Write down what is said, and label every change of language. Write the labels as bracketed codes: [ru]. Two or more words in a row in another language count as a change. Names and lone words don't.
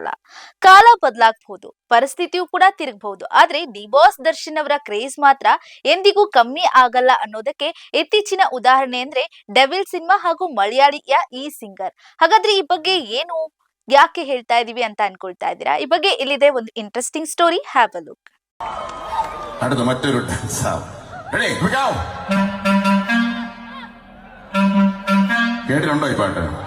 [kn] ಕಾಲ ಬದಲಾಗಬಹುದು, ಪರಿಸ್ಥಿತಿಯು ಕೂಡ ತಿರುಗಬಹುದು, ಆದ್ರೆ ಡಿ ಬಾಸ್ ದರ್ಶನ್ ಅವರ ಕ್ರೇಜ್ ಮಾತ್ರ ಎಂದಿಗೂ ಕಮ್ಮಿ ಆಗಲ್ಲ ಅನ್ನೋದಕ್ಕೆ ಇತ್ತೀಚಿನ ಉದಾಹರಣೆ ಅಂದ್ರೆ ಡೆವಿಲ್ ಸಿನಿಮಾ ಹಾಗೂ ಮಲಯಾಳಿಯ ಈ ಸಿಂಗರ್. ಹಾಗಾದ್ರೆ ಈ ಬಗ್ಗೆ ಏನು, ಯಾಕೆ ಹೇಳ್ತಾ ಇದೀವಿ ಅಂತ ಅನ್ಕೊಳ್ತಾ ಇದ್ದೀರಾ? ಈ ಬಗ್ಗೆ ಇಲ್ಲಿದೆ ಒಂದು [en] interesting story. have a look. [ml] അടുത്ത മറ്റൊരു കേട്ടിട്ടുണ്ടോ ഈ പാട്ട്?